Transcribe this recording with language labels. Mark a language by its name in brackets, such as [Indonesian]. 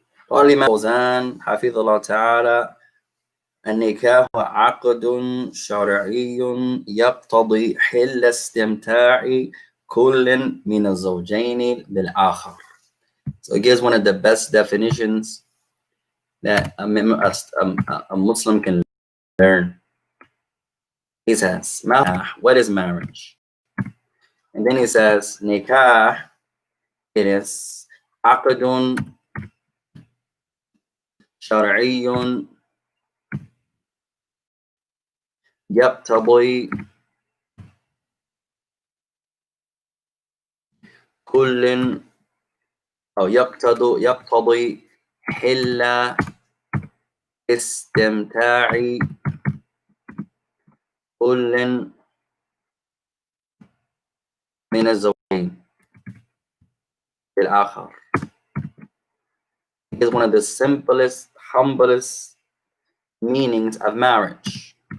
[Arabic] قال الإمام الفوزان حفظه الله تعالى النكاح عقد شرعي يقتضي حل استمتاع كل من الزوجين بالآخر. [English] So it gives one of the best definitions that a Muslim can learn. He says, what is marriage? And then he says, nikah, it is [Arabic] عقد شرعي يقتضي كل أو يقتضي حل استمتاع كل من الزوجين بالآخر. [English] It is one of the simplest, humblest meanings of marriage.